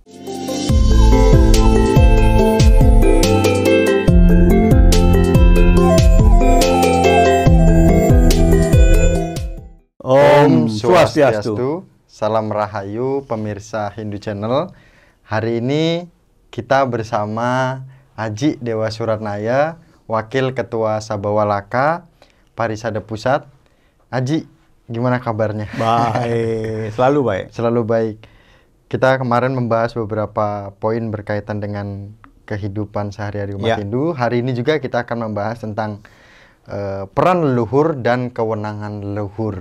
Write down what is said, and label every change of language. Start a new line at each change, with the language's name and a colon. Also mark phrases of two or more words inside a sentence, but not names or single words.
Indonesian: Om Swastiastu, salam rahayu pemirsa Hindu Channel. Hari ini kita bersama Aji Dewa Suratnaya, Wakil Ketua Sabawalaka, Parisada Pusat. Aji, gimana kabarnya? baik, selalu baik. Selalu baik. Kita kemarin membahas beberapa poin berkaitan dengan kehidupan sehari-hari umat Hindu. Hari ini juga kita akan membahas tentang peran leluhur dan kewenangan leluhur.